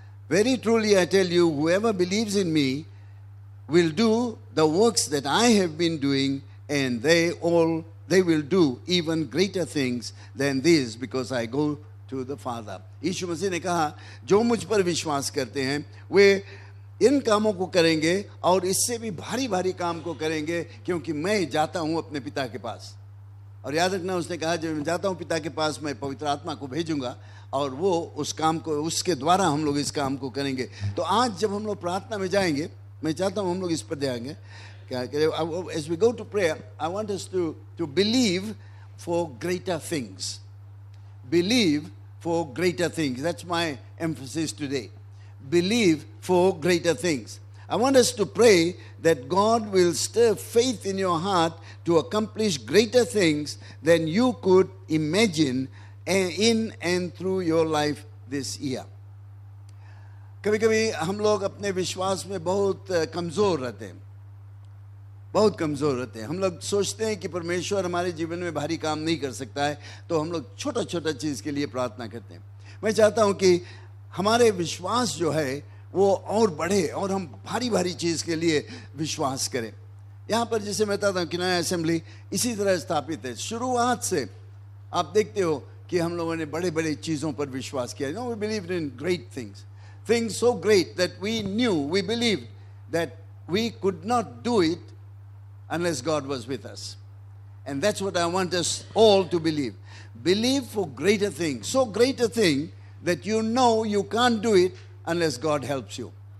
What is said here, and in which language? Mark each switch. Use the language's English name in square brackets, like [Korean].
[English] Very truly I tell you, whoever believes in me will do the works that I have been doing, and they will do even greater things than these, because I go to the Father. [Hindi] यीशु मसीह ने कहा, जो मुझ पर विश्वास करते हैं वे इन कामों को करेंगे और इससे भी भारी भारी काम को करेंगे, क्योंकि मैं जाता हूँ अपने पिता के पास. और याद रखना, उसने कहा जब मैं जाता हूँ पिता के पास मैं पवित्र आत्मा को भेजूंगा और वो उस काम को, उसके द्वारा हम लोग इस काम को करेंगे. तो आज जब हम लोग प्रार्थना में जाएंगे, मैं चाहता हूँ हम लोग इस पर ध्यान दें. [English] As we go to prayer, I want us to believe for greater things. Believe for greater things. That's my emphasis today. Believe for greater things. I want us to pray that God will stir faith in your heart to accomplish greater things than you could imagine in and through your life this year. [Hindi] कभी कभी हम लोग अपने विश्वास में बहुत कमज़ोर रहते हैं, बहुत कमज़ोर रहते हैं. हम लोग सोचते हैं कि परमेश्वर हमारे जीवन में भारी काम नहीं कर सकता है, तो हम लोग छोटा छोटा चीज़ के लिए प्रार्थना करते हैं. मैं चाहता हूं कि हमारे विश्वास जो है वो और बढ़े और हम भारी भारी चीज़ के लिए विश्वास करें. यहाँ पर जैसे मैं बताता हूँ कि नया असेंबली इसी तरह स्थापित है. शुरुआत से आप देखते हो कि हम लोगों ने बड़े बड़े चीज़ों पर विश्वास किया. [English] No, we believed in great things. Things so great that we believed that we could not do it unless God was with us. And that's what I want us all to believe. Believe for greater things. So great a thing that you know you can't do it unless God helps you.